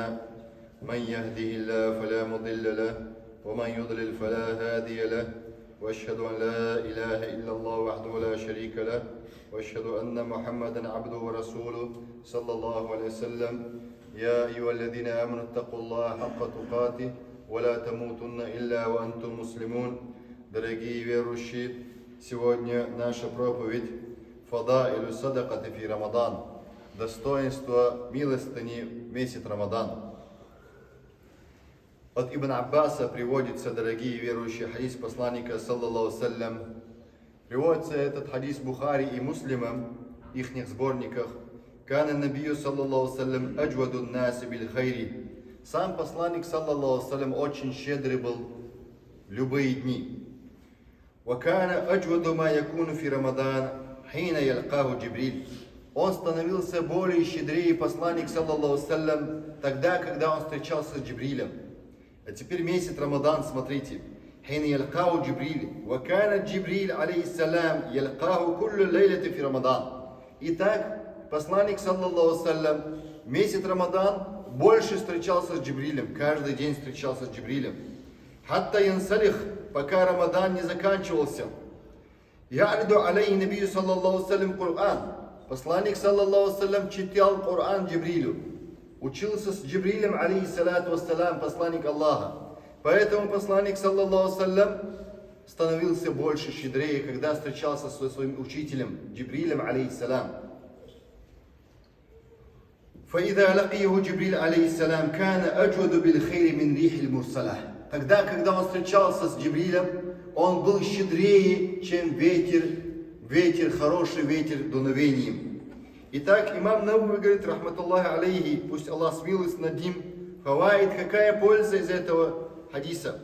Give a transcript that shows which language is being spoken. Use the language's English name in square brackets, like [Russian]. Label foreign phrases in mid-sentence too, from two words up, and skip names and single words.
[Arabic] من يهده الله فلا مضل له ومن يضلل فلا هادي له، وأشهد أن لا إله إلا الله وحده لا شريك له، وأشهد أن محمدا عبده ورسوله صلى الله عليه وسلم. يا أيها الذين آمنوا اتقوا الله حق تقاته ولا تموتن إلا وأنتم مسلمون. [Russian] Дорогие верующие, сегодня наша проповедь [Arabic] «فضائل الصدقة في رمضان» – [Russian] достоинство милостыни в месяц Рамадан. От Ибн Аббаса приводится, дорогие верующие, хадис посланника, [Arabic] صلى الله وسلم. [Russian] Приводится этот хадис Бухари и Муслимом, в их сборниках. [Arabic] «كان النبي صلى الله وسلم أجود الناس بالخير». [Russian] Сам посланник, [Arabic] صلى الله وسلم, [Russian] очень щедрый был в любые дни. [Arabic] «وكان أجود ما يكون في رمضان حين يلقاه جبريل». [Russian] Он становился более щедрее, посланник, [Arabic] صلى الله وسلم, [Russian] тогда, когда он встречался с Джибрилем. А теперь месяц Рамадан, смотрите. [Arabic] «حين يلقاه جبريل وكان جبريل عليه السلام يلقاه كل ليلة في رمضان». [Russian] Итак, посланник, [Arabic] صلى الله وسلم, [Russian] месяц Рамадан больше встречался с Джибрилем, каждый день встречался с Джибрилем. [Arabic] «حتى ينسلخ», [Russian] пока Рамадан не заканчивался. [Arabic] «يعرض عليه النبي صلى الله وسلم القرآن». Посланник, صلى الله وسلم, [Russian] читал Коран Джибрилю. Учился с Джибрилем, [Arabic] عليه الصلاة والسلام, [Russian] посланник Аллаха. Поэтому посланник, [Arabic] صلى الله وسلم, [Russian] становился больше щедрее, когда встречался со своим учителем Джибрилем, [Arabic] алейхиссалям. «فإذا لقيه جبريل عليه السلام كان أجود بالخير من الريح المرسلة». [Russian] Тогда, когда он встречался с Джибрилем, он был щедрее, чем ветер, хороший ветер дуновением. Итак, имам Навави говорит, [Arabic] رحمة الله عليه, [Russian] пусть Аллах смилуется над ним, фаваид, какая польза из этого хадиса?